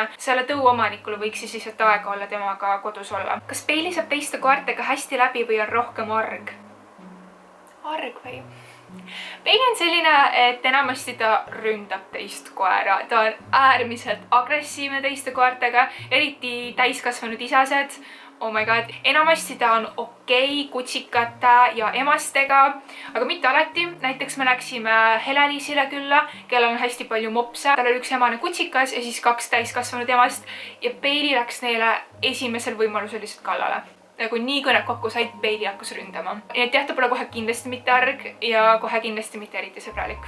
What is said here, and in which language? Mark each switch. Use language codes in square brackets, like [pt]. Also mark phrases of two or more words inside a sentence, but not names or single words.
[et] Selle tõu omanikul võiks siis lihtsalt aega olla temaga kodus olla. Kas Bailey saab teiste koertega hästi läbi või on rohkem arg? Arg või? Bailey on selline, et enamasti ta ründab teist koera. Ta on äärmiselt agressiivne teiste koertega, eriti täiskasvanud isased. [en] Oh my god, [et] enamasti ta on okei kutsikate ja emastega, aga mitte alati. Näiteks me läksime Hele-Liisile külla, kellel on hästi palju mopse. Tal oli üks emane kutsikas ja siis 2 täiskasvanud emast ja Bailey läks neile esimesel võimalusel lihtsalt kallale. Nagu nii kui nad kokku said, Bailey hakkas ründama. Nii et jah, ta pole kohe kindlasti mitte arg ja kohe kindlasti mitte eriti sõbralik.